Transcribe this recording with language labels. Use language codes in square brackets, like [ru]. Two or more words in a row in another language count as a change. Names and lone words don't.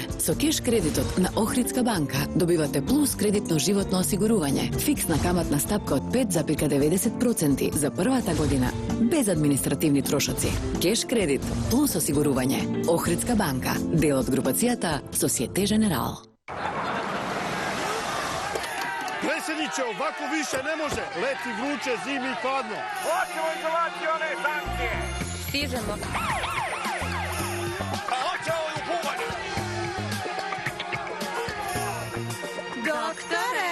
[mk] Со кеш кредитот на Охридска банка добивате плюс кредитно животно осигурување, фиксна каматна стапка од 5,90% за првата година, без административни трошоци. Кеш кредит плюс осигурување. Охридска банка, дел од групацијата Societe Generale. [bs] Predsjedniče, ovako više ne može. Leti vruće, zimi i hladno. Hoćemo izolacione sankcije. Stižemo. Pa hoćemo i u bubanju. Doktore!